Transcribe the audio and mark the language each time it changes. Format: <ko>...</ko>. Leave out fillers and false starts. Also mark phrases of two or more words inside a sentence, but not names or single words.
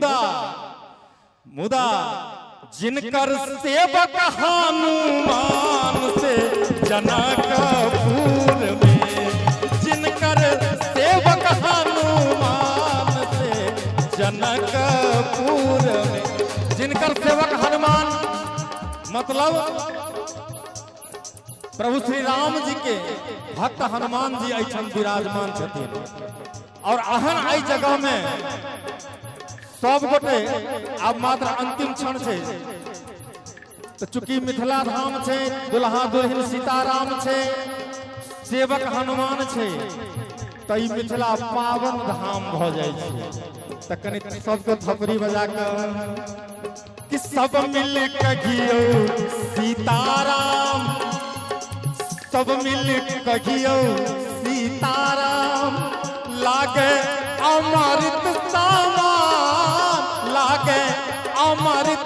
<mai>मुदा जिनकर सेवक हनुमान से जनकपुर में जिनकर सेवक हनुमान से जनकपुर में जिनकर सेवक हनुमान मतलब प्रभु श्री राम जी के भक्त हनुमान जी ऐठन विराजमान छथिन और अहन आई जगह में सब गोटे अब मात्र अंतिम क्षण छे तो चूंकि मिथिला धाम छे दुल्हा दुल्हन सीताराम छे सेवक हनुमान छे तो ई मिथिला पावन धाम भ जाय छे त कनि सबके थपड़ी बजा के कि सब मिल के गियो सीताराम सब मिल के गियो सीताराम लागे अमृत सामान लागे अमृत</mai>